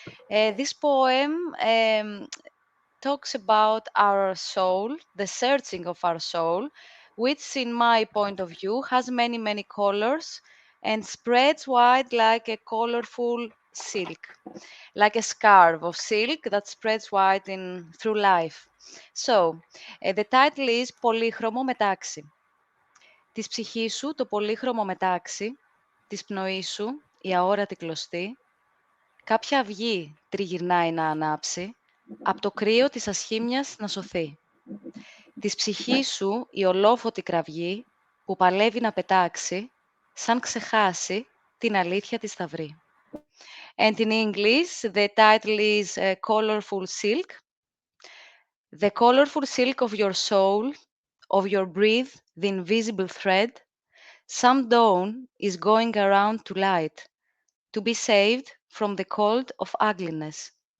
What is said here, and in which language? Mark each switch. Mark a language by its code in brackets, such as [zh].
[en] This poem talks about our soul, the searching of our soul, which in my point of view has many, many colors and spreads wide like a colorful silk, like a scarf of silk that spreads wide through life. So, the title is [el] Πολύχρωμο μετάξι. Της ψυχής σου το πολύχρωμο μετάξι, της πνοής σου η αόρατη κλωστή, κάποια αυγή τριγυρνάει να ανάψει, απ' το κρύο της ασχήμιας να σωθεί. Της ψυχής σου η ολόφωτη κραυγή, που παλεύει να πετάξει, σαν ξεχάσει την αλήθεια της θα βρει. [en] And in English, the title is Colorful Silk. The colorful silk of your soul, of your breath, the invisible thread, some dawn is going around to light, to be saved from the cold of ugliness.